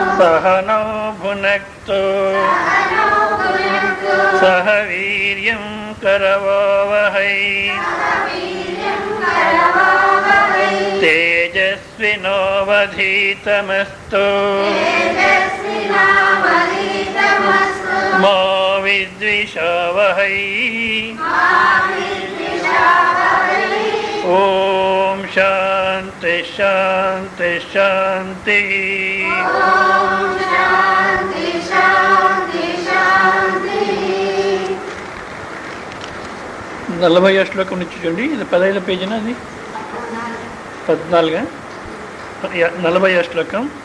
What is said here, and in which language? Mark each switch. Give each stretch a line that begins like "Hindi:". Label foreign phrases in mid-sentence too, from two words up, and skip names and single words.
Sanskrit: सहनौ भुनक्तु सह वीर्यं करवावहै तेजस्विनोऽवधीतमस्तु मा विद्विषावहै ओम शांति शांति शांति।
Telugu: నలభై శ్లోకం నుంచి చూడండి. ఇది 15 పేజీనా, అది 14. 40 శ్లోకం.